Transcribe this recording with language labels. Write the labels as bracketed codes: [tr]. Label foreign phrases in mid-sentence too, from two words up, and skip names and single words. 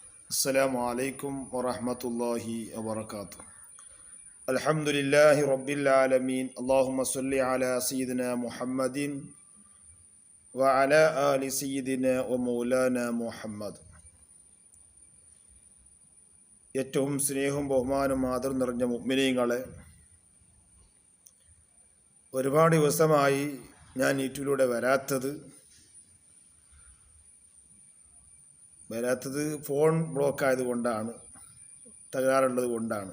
[ar] السلام عليكم ورحمة الله وبركاته. الحمد لله رب العالمين. اللهم صل على سيدنا محمد وعلى آل سيدنا ومولانا محمد. [ml] ഏറ്റവും സ്നേഹവും ബഹുമാനവും ആദരവും നിറഞ്ഞ മുഅ്മിനീങ്ങളെ, ഒരുപാട് ദിവസമായി ഞാൻ യൂട്യൂബിലൂടെ വരാത്തത് [en] phone block [ml] ആയതുകൊണ്ടാണ്, തകരാറുള്ളത് കൊണ്ടാണ്.